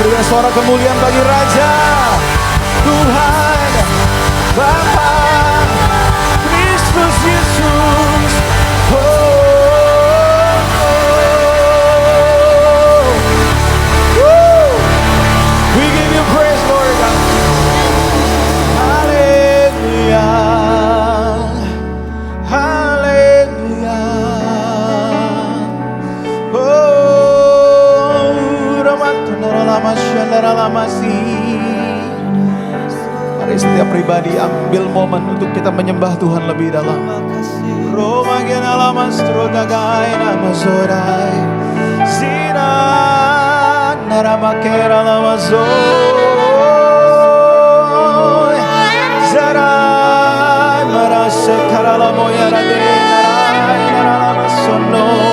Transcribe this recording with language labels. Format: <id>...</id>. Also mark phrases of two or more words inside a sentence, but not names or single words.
<id>suara kemuliaan bagi Raja, Tuhan, Bapa, Kristus Yesus.</id> <en>We give you praise, Lord God.</en> <id>Haleluya, haleluya. Mari setiap pribadi ambil momen untuk kita menyembah Tuhan lebih dalam. Roma gena lama strodagai nama zorai zina naramakera lama zoy zarai marase karala moya rade narai naralama sono</id>